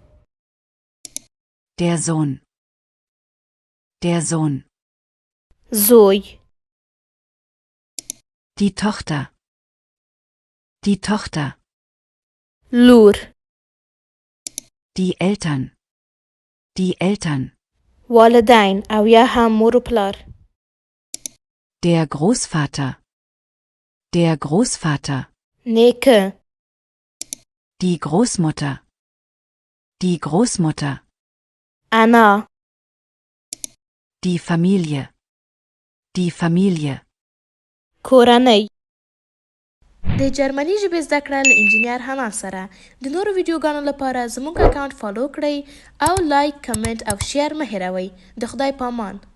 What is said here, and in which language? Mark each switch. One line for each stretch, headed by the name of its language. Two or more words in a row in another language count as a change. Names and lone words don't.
German: Der Sohn. Der Sohn.
Pashto: زوی.
German: Die Tochter. Die Tochter.
Pashto: لور.
German: Die Eltern. Die Eltern.
Pashto: والدین او یا هم مور و پلار.
German: Der Großvater. Der Großvater.
Pashto: نیکه.
German: Die Großmutter. Die Großmutter.
Pashto: انا.
German: Die Familie. Die Familie.
Pashto: کورنۍ. د جرمني ژبې زده کړه له انجینیر حنا سره. د نورو ویډیوګانو لپاره زموږ اکاونټ فالو کړئ او
English: like, comment
Pashto: او شیر مه هیروئ. د خدای پامان.